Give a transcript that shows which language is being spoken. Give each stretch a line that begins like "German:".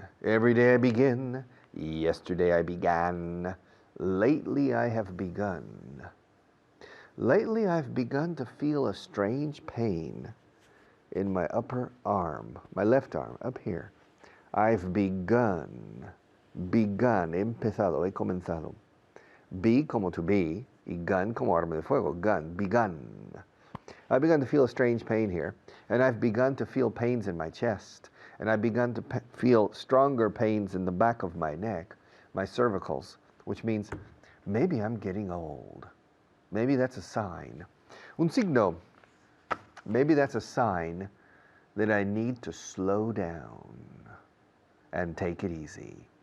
English: Every day I begin. Yesterday I began. Lately I have begun. Lately I've begun to feel a strange pain in my upper arm, my left arm, up here. I've begun.
Spanish: Begun, empezado, he comenzado. Be como
English: to be,
Spanish: y gun como arma de fuego, gun, begun.
English: I've begun to feel a strange pain here, and I've begun to feel pains in my chest, and I've begun to feel stronger pains in the back of my neck, my cervicals, which means maybe I'm getting old. Maybe that's a sign.
Spanish: Un signo.
English: Maybe that's a sign that I need to slow down and take it easy.